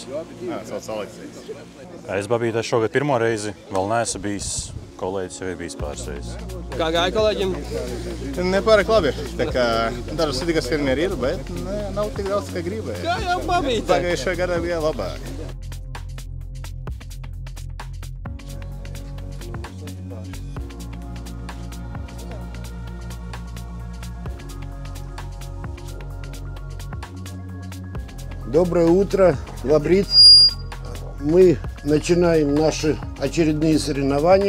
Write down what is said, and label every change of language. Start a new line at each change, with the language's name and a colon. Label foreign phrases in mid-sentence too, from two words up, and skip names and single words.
Latvian: Sauc Aleksijs. Es Babītē šogad pirmo reizi, vēl neesmu bijis, kolēģis jau ir bijis pāris reizes. Kā gāja kolēģim? Nepārāk labi. Tā kā dažas sudīgas vienmēr ir, bet nav tik daudz, kā gribēja. Kā jau Babītē? Pagājušajā gadā bija labāk.
Russian: Доброе утро, Лабрит. Мы начинаем наши очередные соревнования.